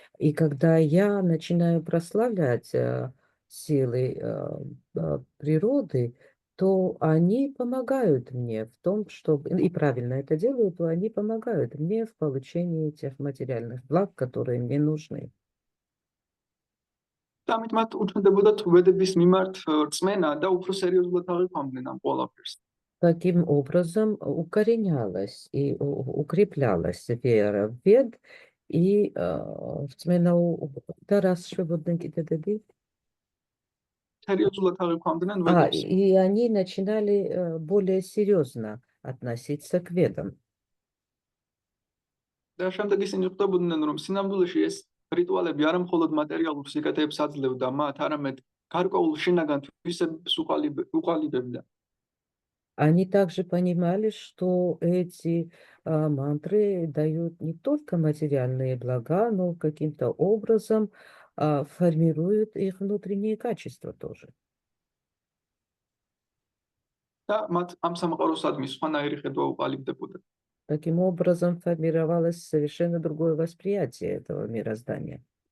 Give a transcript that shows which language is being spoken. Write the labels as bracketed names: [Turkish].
[Russian] И когда я начинаю прославлять силы природы, то они помогают мне в том, чтобы, и правильно это делают, то они помогают мне в получении тех материальных благ, которые мне нужны. [Georgian] Damit მათ უჩნდებოდათ ვედების მიმართ რწმენა და უფრო სერიოზულად აღიქვამდნენ ამ ყველაფერს. [Russian] таким образом укоренялась и укреплялась вера в вед и [Georgian] რწმენა დარასშვებოდნენ კიდე დედი? სერიოზულად აღიქვამდნენ ვედებს. [Russian] И они начинали более серьезно относиться к ведам. [Georgian] და შემდეგ ისინი ხვდებოდნენ, რომ სინამდვილეში ეს რიტუალები არა მხოლოდ მატერიალურ სიკეთეებს აძლევდა მათ, არამედ გარკვეულ შინაგან თვისებებს უყალიბებდა. [Russian] Они также понимали, что эти мантры дают не только материальные блага, но каким-то образом формируют их внутренние качества тоже. [Georgian] და მათ ამ სამყაროსადმი სხვანაირი ხედვა უყალიბდებოდა. [Russian] Таким образом формировалось совершенно другое восприятие этого мироздания.